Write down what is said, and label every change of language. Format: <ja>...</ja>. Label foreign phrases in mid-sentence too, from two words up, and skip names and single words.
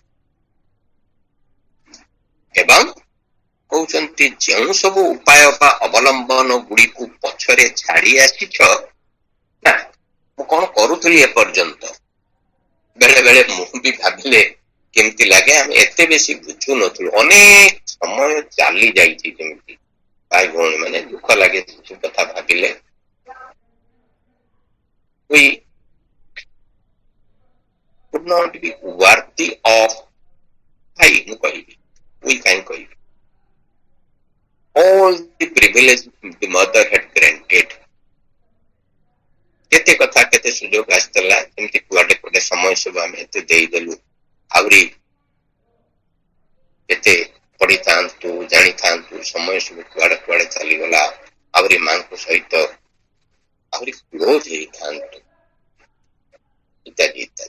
<or>ଏବଂ କହୁଛନ୍ତି ଯେଉଁ ସବୁ ଉପାୟ ବା ଅବଲମ୍ବନ ଗୁଡିକୁ ପଛରେ ଛାଡି ଆସିଛ, ନା ମୁଁ କଣ କରୁଥିଲି ଏପର୍ଯ୍ୟନ୍ତ, ବେଳେ ବେଳେ ମୁଁ ବି ଭାବିଲେ କେମିତି ଲାଗେ, ଆମେ ଏତେ ବେଶୀ ବୁଝୁନଥିଲୁ, ଅନେକ ସମୟ ଚାଲି ଯାଇଛି ଯେମିତି। ଭାଇ ଭଉଣୀ ମାନେ ଦୁଃଖ ଲାଗେ ସେ କଥା ଭାବିଲେ।</or> <en>We could not be worthy of,</en> <or>ଭାଇ ମୁଁ କହିବି, we କାହିଁ କହିବି,</or> <en>all the privilege the mother had granted.</en> <or>କେତେ କଥା କେତେ ସୁଯୋଗ ଆସିଥିଲା, ଏମିତି କୁଆଡେ କୁଆଡେ ସମୟ ସବୁ ଆମେ ଏତେ ଦେଇଦେଲୁ, ଆହୁରି କେତେ ପଢିଥାନ୍ତୁ ଜାଣିଥାନ୍ତୁ, ସମୟ ସବୁ କୁଆଡେ କୁଆଡେ ଚାଲିଗଲା, ଆହୁରି ମାଙ୍କ ସହିତ ଆହୁରି କ୍ଲୋଜ ହେଇଥାନ୍ତୁ, ଇତ୍ୟାଦି ଇତ୍ୟାଦି।</or>